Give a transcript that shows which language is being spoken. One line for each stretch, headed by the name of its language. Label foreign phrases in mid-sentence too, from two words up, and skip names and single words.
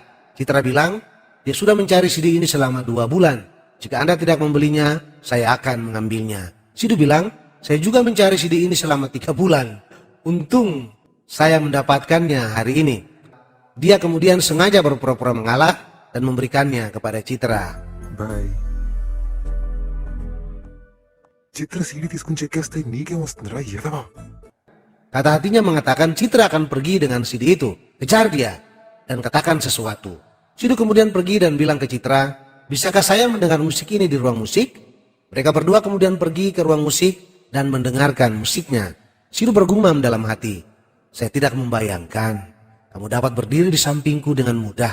Indonesian: Citra bilang, "Dia sudah mencari CD ini selama 2 bulan. Jika Anda tidak membelinya, saya akan mengambilnya." Sidhu bilang, "Saya juga mencari CD ini selama 3 bulan. Untung saya mendapatkannya hari ini." Dia kemudian sengaja berpura-pura mengalah dan memberikannya kepada Citra.
Telugu: బాయ్ చిత్ర సీడీ తీసుకుని చెక్కేస్తే నీకేం వస్తుందిరా ఎదవా
Indonesian: Kata hatinya mengatakan Citra akan pergi dengan CD itu. Kejar dia dan katakan sesuatu. Sidhu kemudian pergi dan bilang ke Citra, "Bisakah saya mendengar musik ini di ruang musik?" Mereka berdua kemudian pergi ke ruang musik dan mendengarkan musiknya. Sidhu bergumam dalam hati, "Saya tidak membayangkan kamu dapat berdiri di sampingku dengan mudah."